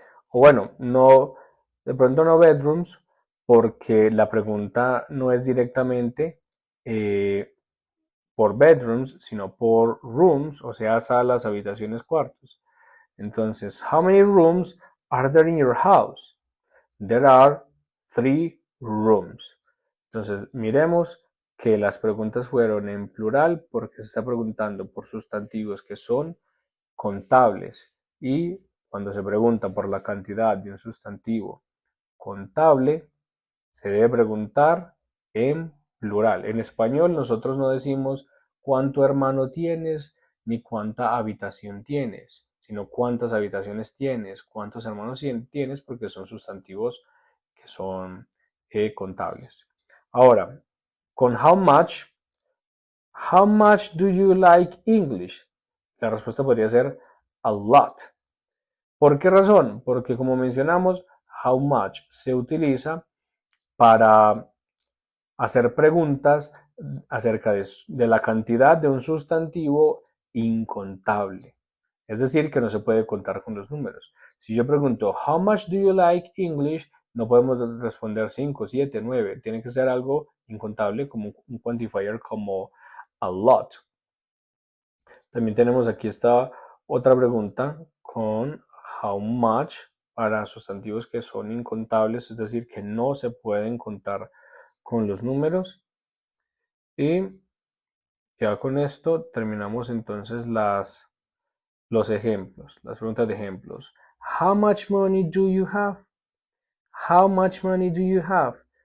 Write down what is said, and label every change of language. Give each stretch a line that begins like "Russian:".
Spanish: O bueno, no, de pronto no bedrooms, porque la pregunta no es directamente por bedrooms, sino por rooms, o sea, salas, habitaciones, cuartos.
English: Entonces, how many rooms are there in your house? There are 3 rooms.
Spanish: Entonces, miremos que las preguntas fueron en plural porque se está preguntando por sustantivos que son contables y cuando se pregunta por la cantidad de un sustantivo contable, se debe preguntar en plural. En español nosotros no decimos cuánto hermano tienes ni cuánta habitación tienes, sino cuántas habitaciones tienes, cuántos hermanos tienes, porque son sustantivos que son contables. Ahora, con
English: how much do you like English?
Spanish: La respuesta podría ser
English: a lot.
Spanish: ¿Por qué razón? Porque como mencionamos, how much se utiliza para hacer preguntas acerca de la cantidad de un sustantivo incontable. Es decir, que no se puede contar con los números. Si yo pregunto,
English: how much do you like English?
Spanish: No podemos responder 5, 7, 9. Tiene que ser algo incontable, como un quantifier como
English: a lot.
Spanish: También tenemos aquí esta otra pregunta con how much para sustantivos que son incontables, es decir, que no se pueden contar con los números. Y ya con esto terminamos entonces los ejemplos, las preguntas de ejemplos.
English: How much money do you have? How much money do you have?